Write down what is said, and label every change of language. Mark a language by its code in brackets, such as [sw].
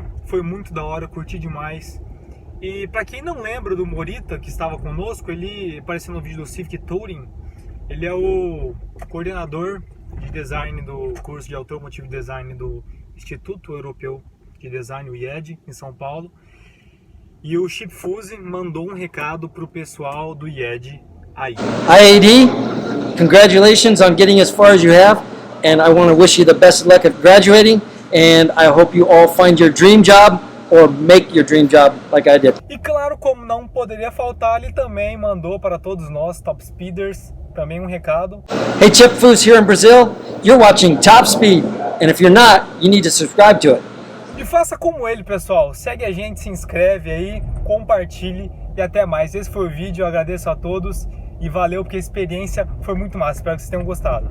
[pt] Foi muito da hora, curti demais. E para quem não lembra do Morita, que estava conosco, ele apareceu no vídeo do Civic Touring. Ele é o coordenador de design do curso de automotivo design do Instituto Europeu de Design, o IED, em São Paulo. E o Chip Foose mandou um recado pro pessoal do IED aí. [en] IAD, congratulations on getting as far as you have, and I want to wish you the best of luck at graduating, and I hope you all find your dream job or make your dream job like I did. [pt] E claro, como não poderia faltar, ele também mandou para todos nós, Top Speeders, também um recado. [en] Hey, Chip Foose here in Brazil, you're watching Top Speed, and if you're not, you need to subscribe to it. [pt] E faça como ele, pessoal. Segue a gente, se inscreve aí, compartilhe e até mais. Esse foi o vídeo, eu agradeço a todos e valeu porque a experiência foi muito massa. Espero que vocês tenham gostado.